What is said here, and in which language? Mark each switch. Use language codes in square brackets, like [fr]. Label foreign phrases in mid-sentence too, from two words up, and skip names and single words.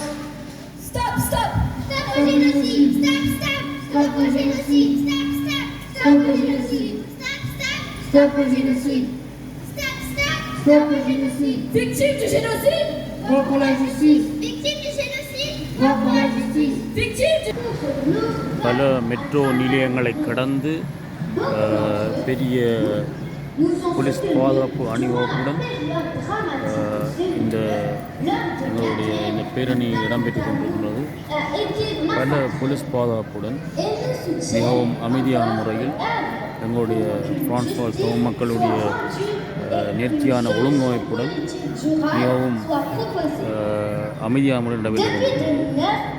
[fr] Stop, stop. Stop au génocide. Stop, stop. Stop au génocide. Stop, stop. Stop au génocide. Stop, stop. Stop au génocide. Stop, stop. Stop au génocide. Victime du génocide. Voix pour la justice, Victime du génocide. voix pour la justice. Victime du... [ta] பல மெட்ரோ நிலையங்களை கடந்து பெரிய போலீஸ் பாதுகாப்பு அணிவகுப்புடன் இந்த எங்களுடைய இந்த பேரணி இடம்பெற்று கொண்டிருக்கிறது. பல போலீஸ் பாதுகாப்புடன் மிகவும் அமைதியான முறையில் எங்களுடைய பிரான்ஸ் வாழ் தமிழ் மக்களுடைய நேர்த்தியான ஒழுங்கமைப்புடன் மிகவும் அமைதியான முறையில் நடைபெற்று கொண்டிருக்கிறது.